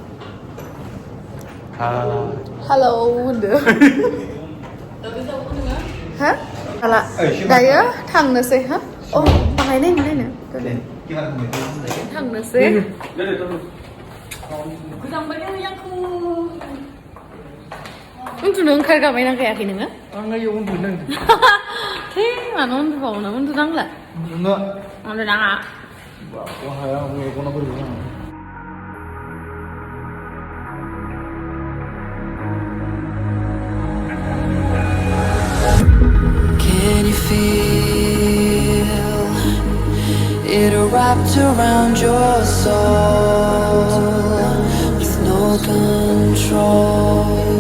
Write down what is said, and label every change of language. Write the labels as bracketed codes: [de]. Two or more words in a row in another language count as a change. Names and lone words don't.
[brx] आं हेलौ होनदो हा हाला दायो थांनोसै हा अ बाहाय नायनो थांनोसै उन्दुनो ओंखारगाबायना गायाखै नोङो आङो इयाव उन्दुनो नांदों मानो उन्दुबावनो उन्दुनांला उन्दुनाङा हाया मेगना बोरैबा [en] Can you feel it wrapped around your soul with no control?